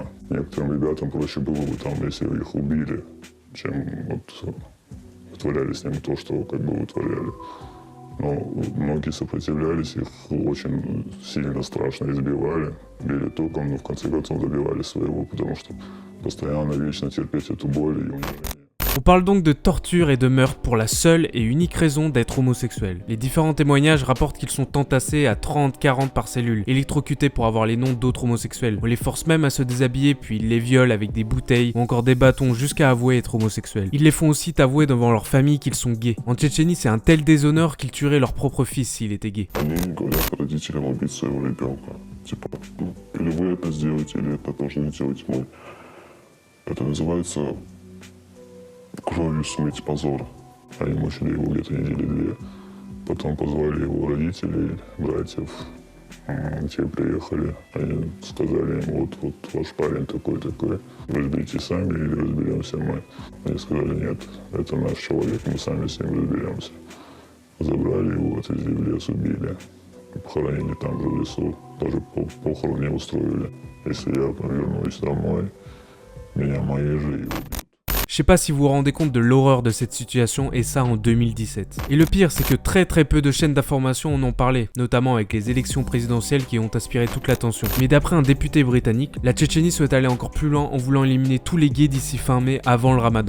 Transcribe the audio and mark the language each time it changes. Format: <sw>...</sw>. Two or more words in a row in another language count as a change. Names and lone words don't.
<ru>Некоторым ребятам проще было бы там, если их убили, чем вот вытворяли с ним то, что как бы вытворяли. Но многие сопротивлялись, их очень сильно, страшно избивали, били током, но в конце концов добивались своего, потому что постоянно, вечно терпеть эту боль и унижение.</ru> <fr>On parle donc de torture et de meurtre pour la seule et unique raison d'être homosexuel. Les différents témoignages rapportent qu'ils sont entassés à 30-40 par cellule, électrocutés pour avoir les noms d'autres homosexuels. On les force même à se déshabiller puis ils les violent avec des bouteilles ou encore des bâtons jusqu'à avouer être homosexuels. Ils les font aussi avouer devant leur famille qu'ils sont gays. En Tchétchénie, c'est un tel déshonneur qu'ils tueraient leur propre fils s'il était gay.</fr> <ru>Они говорят родителям убить своего ребенка. Типа, или вы это сделаете, или это должны делать мы. Это называется кровью смыть позор. Они мучили его где-то недели 2. Потом позвали его родителей, братьев. Те приехали. Они сказали им, вот ваш парень такой-такой. Разберитесь сами или разберемся мы. Они сказали, нет, это наш человек, мы сами с ним разберемся. Забрали его, отвезли в лес, убили. Похоронили там же в лесу. Даже похорон не устроили. Если я вернусь домой, меня мои же и убьют.</ru> <fr>Je sais pas si vous vous rendez compte de l'horreur de cette situation et ça en 2017. Et le pire c'est que très peu de chaînes d'information en ont parlé, notamment avec les élections présidentielles qui ont aspiré toute l'attention. Mais d'après un député britannique, la Tchétchénie souhaite aller encore plus loin en voulant éliminer tous les gays d'ici fin mai avant le ramadan.</fr>